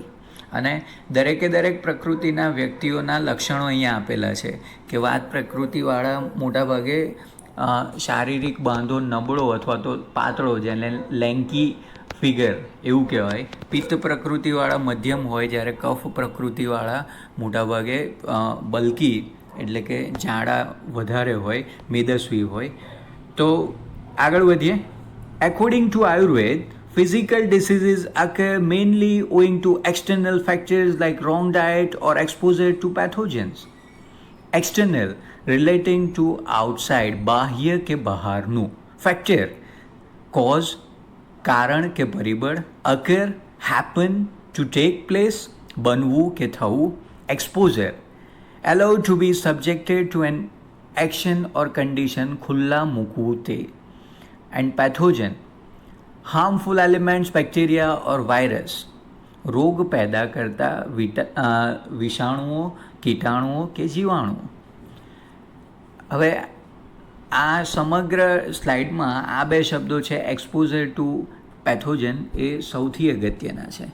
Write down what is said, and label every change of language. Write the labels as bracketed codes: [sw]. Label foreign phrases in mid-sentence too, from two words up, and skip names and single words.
[gu] અને દરેક પ્રકૃતિના વ્યક્તિઓના લક્ષણો અહીંયા આપેલા છે કે વાત પ્રકૃતિવાળા મોટાભાગે શારીરિક બાંધો નબળો અથવા તો પાતળો, જેને [en] lanky figure [gu] એવું કહેવાય. પિત્ત પ્રકૃતિવાળા મધ્યમ હોય, જ્યારે કફ પ્રકૃતિવાળા મોટાભાગે બલ્કી એટલે કે જાડા વધારે હોય, મેદસ્વી હોય. તો આગળ વધીએ. [en] According to Ayurveda, physical diseases occur mainly owing to external factors like wrong diet or exposure to pathogens. External relating to outside, [gu] બાહ્ય કે બહારનું. [en] Factor, cause, [gu] કારણ કે પરિબળ. [en] Occur, happen, to take place, [gu] બનવું કે થવું. [en] Exposure, allowed to be subjected to an action or condition, [gu] ખુલ્લા મૂકવું તે. [en] And pathogen, harmful elements, bacteria or virus, [gu] રોગ પેદા કરતા વિષાણુઓ, કીટાણુઓ કે જીવાણુઓ. હવે આ સમગ્ર સ્લાઇડમાં આ 2 શબ્દો છે, [en] exposure to pathogen, [gu] એ સૌથી અગત્યના છે.